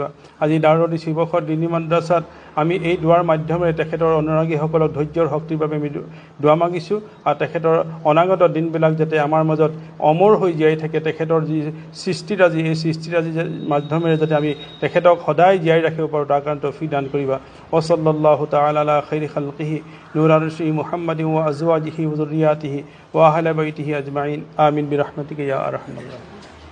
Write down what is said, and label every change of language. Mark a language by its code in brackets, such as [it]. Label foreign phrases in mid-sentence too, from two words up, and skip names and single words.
[as] আজি দাৰুল শিৱসাগৰ দিনী মাদ্ৰাছাত আমি এই দুৱাৰ মাধ্যমেৰে তেখেতৰ অনুৰাগীসকলক ধৈৰ্যৰ শক্তিৰ বাবে আমি দোৱা মাগিছোঁ, আৰু তেখেতৰ অনাগত দিনবিলাক যাতে আমাৰ মাজত অমৰ হৈ জীয়াই থাকে। তেখেতৰ যি সৃষ্টিৰাজি, এই সৃষ্টিৰাজিৰ মাধ্যমেৰে যাতে আমি তেখেতক সদায় জীয়াই ৰাখিব পাৰোঁ, তাৰ কাৰণে তৌফিক দান কৰিবা। [ar] وصلى الله تعالى على خير خلقه نور عرشه محمد وأزواجه وذرياته وأهل بيته أجمعين. آمين برحمتك يا أرحم الراحمين.